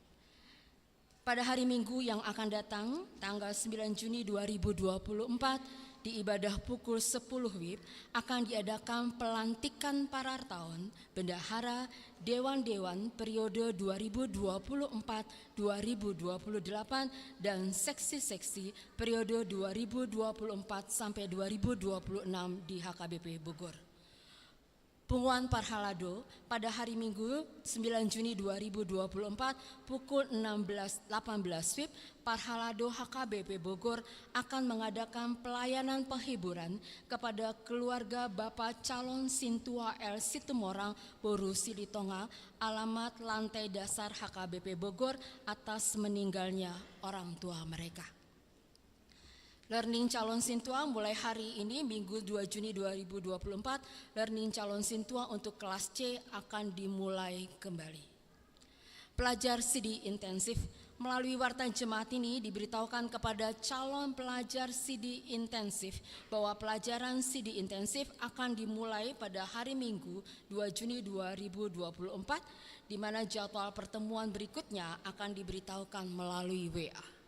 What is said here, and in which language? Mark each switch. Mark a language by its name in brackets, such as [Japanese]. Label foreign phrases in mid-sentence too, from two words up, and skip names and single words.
[Indonesian] Pada hari Minggu yang akan datang, tanggal 9 Juni 2024, di ibadah pukul 10 WIB akan diadakan pelantikan para tahun bendahara dewan-dewan periode 2024-2028 dan seksi-seksi periode 2024 sampai 2026 di HKBP Bogor. Pengumuman Parhalado pada hari Minggu 9 Juni 2024 pukul 16.18 WIB, Parhalado HKBP Bogor akan mengadakan pelayanan penghiburan kepada keluarga Bapak Calon Sintua L. Situmorang Boru Silitonga, alamat lantai dasar HKBP Bogor atas meninggalnya orang tua mereka. Learning calon Sintua mulai hari ini Minggu 2 Juni 2024, learning calon Sintua untuk kelas C akan dimulai kembali. Pelajar CD intensif melalui warta jemaat ini diberitahukan kepada calon pelajar CD intensif bahwa pelajaran CD intensif akan dimulai pada hari Minggu 2 Juni 2024, di mana jadwal pertemuan berikutnya akan diberitahukan melalui WA.